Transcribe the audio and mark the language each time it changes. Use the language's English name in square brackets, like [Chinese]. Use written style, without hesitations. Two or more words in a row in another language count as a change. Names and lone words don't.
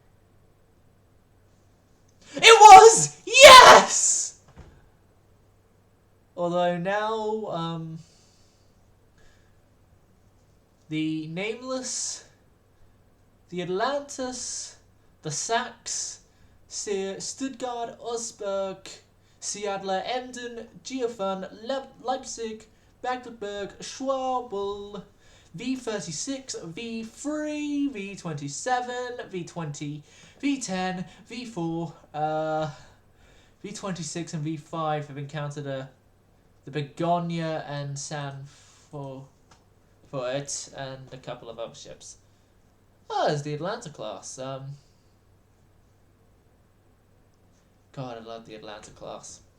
[English] It was! Yes! Although now, the Nameless, the Atlantis, the Sachs, Stuttgart, Osberg, Seadler, Emden, Geoffan, Leipzig, Magdeburg, Schwabel, V36, V3, V27, V20, V10, V4, V26 and V5 have encountered the Begonia and Sanford and a couple of other ships. Oh, there's the Atlanta class. God, I love the Atlanta class.